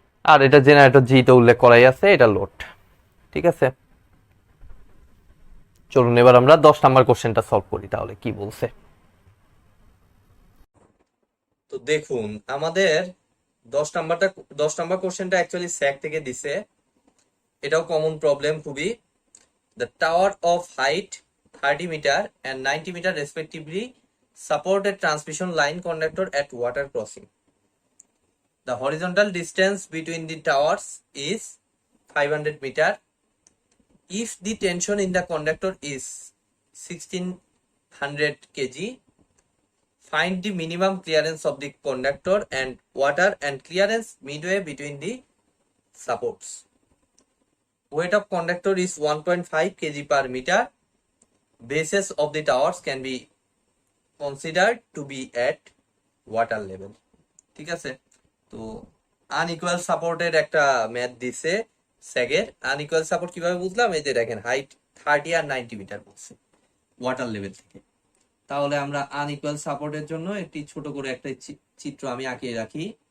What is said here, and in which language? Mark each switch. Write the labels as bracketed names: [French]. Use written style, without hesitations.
[Bangla] আর এটা জেনারেটর জি তো উল্লেখ করাই আছে, এটা লোড। ঠিক আছে, চলুন এবার আমরা 10 নাম্বার কোশ্চেনটা সলভ করি, তাহলে কি বলছে। তো দেখুন আমাদের 10 নাম্বার কোশ্চেনটা অ্যাকচুয়ালি স্যাক থেকে দিছে, এটাও কমন প্রবলেম খুবই। [English] The tower of height 30 metre and 90 metre respectively support a transmission line conductor at water crossing. The horizontal distance between the towers is 500 meter. If the tension in the conductor is 1600 kg, find the minimum clearance of the conductor and water and clearance midway between the supports. Weight of conductor is 1.5 kg per meter. Bases of the towers can be considered to be at water level. [Bangla] ঠিক আছে, তো unequal সাপোর্টের একটা math দিছে স্যাগের। Unequal support কিভাবে বুঝলাম, এই যে দেখেন হাইট 30 আর 90 মিটার বলছে ওয়াটার লেভেল থেকে। তাহলে আমরা আনইকুয়াল সাপোর্টের জন্য একটি ছোট করে একটা চিত্র আমি আঁকিয়ে রাখি।